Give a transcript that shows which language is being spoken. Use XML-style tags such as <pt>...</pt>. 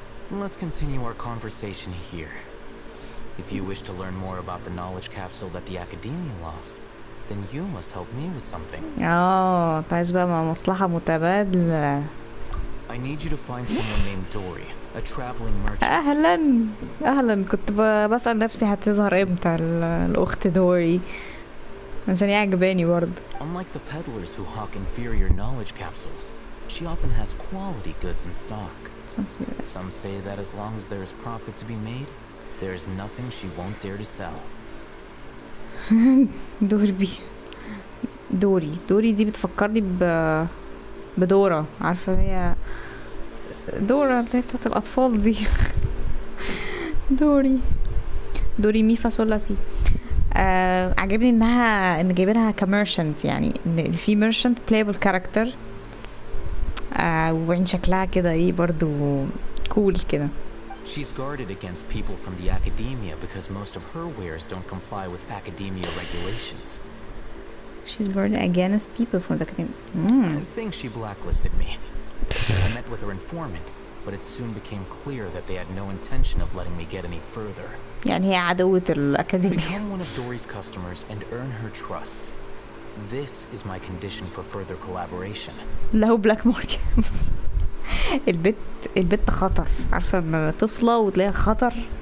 <en>Let's continue our conversation here. If you wish to learn more about the knowledge capsule that the Academia lost, then you must help me with something.</en> <ar>عايز بقى مصلحة متبادلة.</ar> <en>I need you to find someone named Dory, a traveling merchant.</en> <ar>اهلا كنت بسأل نفسي هتظهر امتى الاخت دوري عشان هي عجباني برضه.</ar> <en>Unlike the peddlers who hawk inferior knowledge capsules, she often has quality goods in stock. Some say that as long as there is profit to be made, there is nothing she won't dare to sell.</en> <ar>دوري دي بتفكرني بدورة. عارفة هي دورة اللي هي بتاعت الأطفال دي. دوري مي فاصولا سي. عجبني ان جايبينها كميرشنت، يعني ان في ميرشنت بلايبل كاركتر، وبعدين شكلها كده ايه برضو كول كده.</ar> <en>She's guarded against people from the Academia because most of her wares don't comply with Academia regulations. She's guarded against people from the Academia. I think she blacklisted me. I met with her informant, but it soon became clear that they had no intention of letting me get any further.</en> <ar>يعني هي عدوة الأكاديمية.</ar> <en>Become one of Dory's customers and earn her trust. This is my condition for further collaboration.</en> <ar>له بلاك ماركت. البت خطر. عارفة لما طفلة وتلاقيها خطر.</ar>